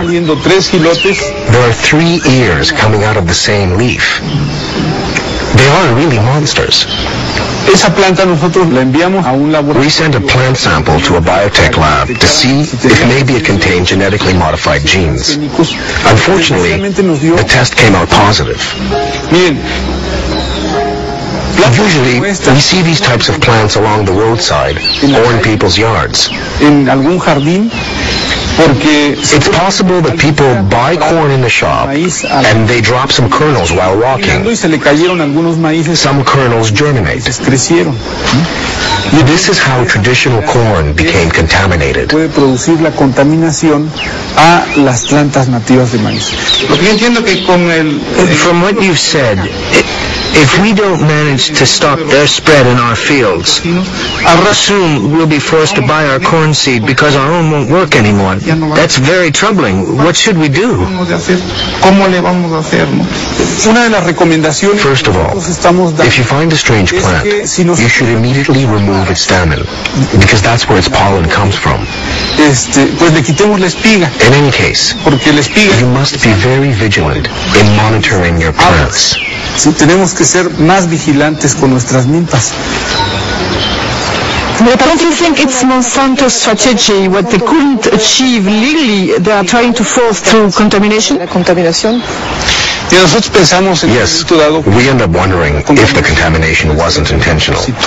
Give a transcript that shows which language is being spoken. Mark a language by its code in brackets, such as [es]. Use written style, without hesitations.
[en] There are 3 ears coming out of the same leaf. They are really monsters. [es] Esa planta nosotros la enviamos a un laboratorio. [en] We sent a plant sample to a biotech lab to see if maybe it contained genetically modified genes. Unfortunately, the test came out positive. Usually, we see these types of plants along the roadside or in people's yards. [es] En algún jardín. [en] It's possible that people buy corn in the shop and they drop some kernels while walking. Some kernels germinate. This is how traditional corn became contaminated. [es] Puede producir la contaminación a las plantas nativas de maíz. [en] From what you've said, if we don't manage to stop their spread in our fields, soon we'll be forced to buy our corn seed because our own won't work anymore. That's very troubling. What should we do? First of all, if you find a strange plant, you should immediately remove its stamen, because that's where its pollen comes from. In any case, you must be very vigilant in monitoring your plants. [es] Tenemos que ser más vigilantes con nuestras milpas. [en] Don't you think it's Monsanto's strategy, what they couldn't achieve legally, they are trying to force through contamination? Yes, we end up wondering if the contamination wasn't intentional.